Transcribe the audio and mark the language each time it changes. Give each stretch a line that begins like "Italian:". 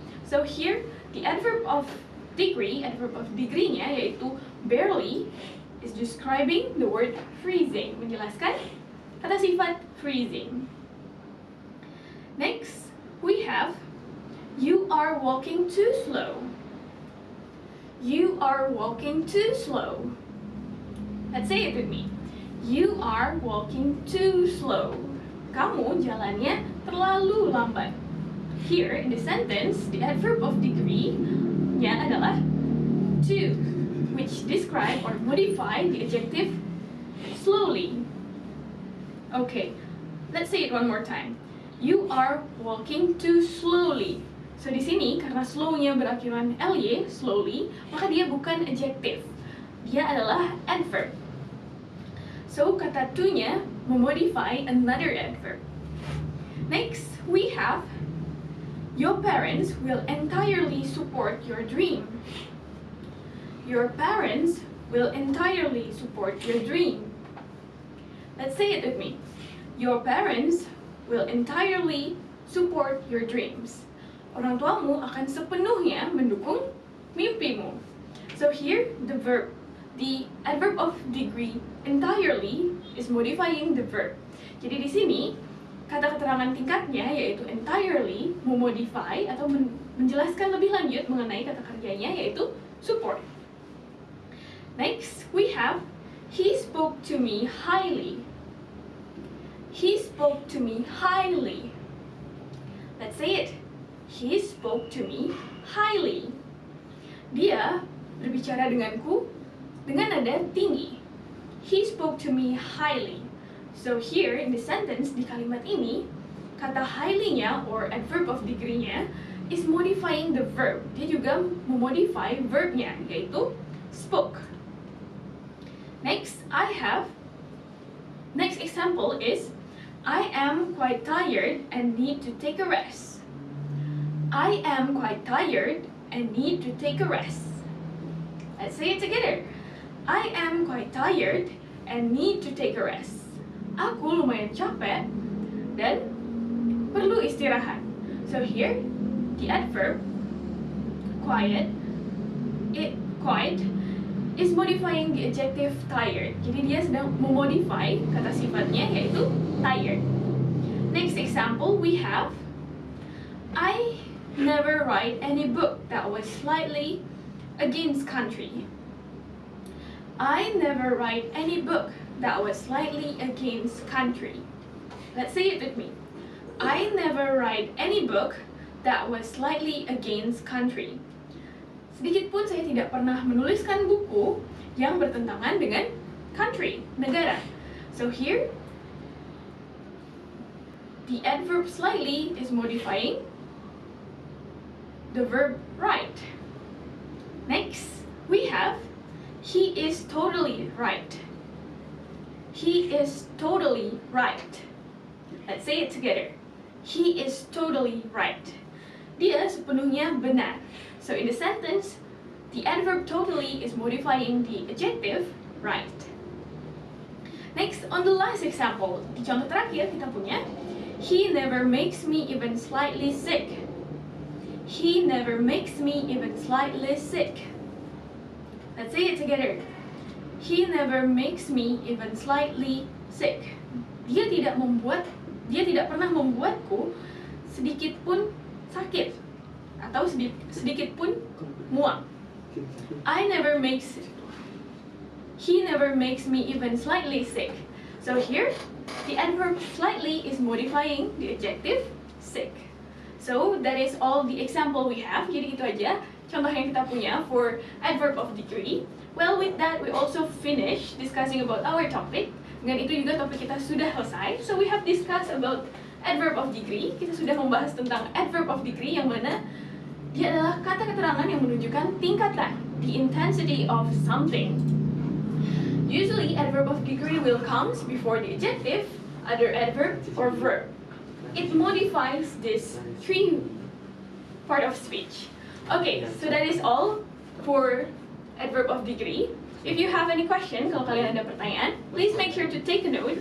English: So here, the adverb of degree-nya yaitu barely is describing the word freezing,
Indonesian: menjelaskan kata sifat
English: freezing. Next, we have, you are walking too slow. You are walking too slow. Let's say it with me. You are walking too slow.
Indonesian: Kamu jalannya terlalu lambat.
English: Here in the sentence, the adverb of degree-nya adalah to, which describe or modify the adjective slowly. Okay, let's say it one more time. You are walking too slowly.
Indonesian: So di sini karena slow-nya berakhiran ly, slowly, maka dia bukan adjective. Dia adalah adverb. So kata to-nya memodify
English: another adverb. Next, we have, your parents will entirely support your dream. Your parents will entirely support your dream. Let's say it with me. Your parents will entirely support your dreams.
Indonesian: Orang tuamu akan sepenuhnya mendukung mimpimu.
English: So here, the adverb of degree entirely is modifying the verb.
Indonesian: Jadi di sini kata keterangan tingkatnya yaitu entirely memodify atau menjelaskan lebih lanjut mengenai kata kerjanya yaitu support.
English: Next, we have, he spoke to me highly. He spoke to me highly. Let's say it. He spoke to me highly.
Indonesian: Dia berbicara denganku dengan nada tinggi.
English: He spoke to me highly. So here in the sentence,
Indonesian: di kalimat ini,
English: kata highly-nya or adverb of degree-nya is modifying the verb.
Indonesian: Dia juga memodify verb-nya, yaitu spoke.
English: Next example is, I am quite tired and need to take a rest. I am quite tired and need to take a rest. Let's say it together. I am quite tired and need to take a rest.
Indonesian: Aku lumayan capek dan perlu istirahat.
English: So here, the adverb quiet is modifying the adjective tired.
Indonesian: Jadi dia sedang memodify kata sifatnya yaitu tired.
English: Next example we have, I never write any book that was slightly against country. I never write any book that was slightly against country. Let's say it with me. I never write any book that was slightly against country.
Indonesian: Sedikit pun saya tidak pernah menuliskan buku yang bertentangan dengan country, negara.
English: So here, the adverb slightly is modifying the verb write. Next, we have, he is totally right. He is totally right. Let's say it together. He is totally right.
Indonesian: Dia sepenuhnya benar.
English: So in the sentence, the adverb totally is modifying the adjective right. Next, on the last example,
Indonesian: di contoh terakhir kita punya,
English: he never makes me even slightly sick. He never makes me even slightly sick. Let's say it together. He never makes me even slightly sick.
Indonesian: Dia tidak pernah membuatku sedikit pun sakit atau sedikit pun muak.
English: He never makes me even slightly sick. So here, the adverb slightly is modifying the adjective sick. So that is all the example we have.
Indonesian: Jadi itu aja contoh yang kita punya
English: for adverb of degree. Well, with that we also finish discussing about our topic.
Indonesian: Dengan itu juga topik kita sudah selesai.
English: So we have discussed about adverb of degree.
Indonesian: Kita sudah membahas tentang adverb of degree yang mana dia adalah kata keterangan yang menunjukkan tingkatan,
English: the intensity of something. Usually, adverb of degree will comes before the adjective, other adverb, or verb. It modifies this three part of speech. Okay, so that is all for adverb of degree. If you have any question,
Indonesian: kalau kalian ada pertanyaan,
English: please make sure to take a note.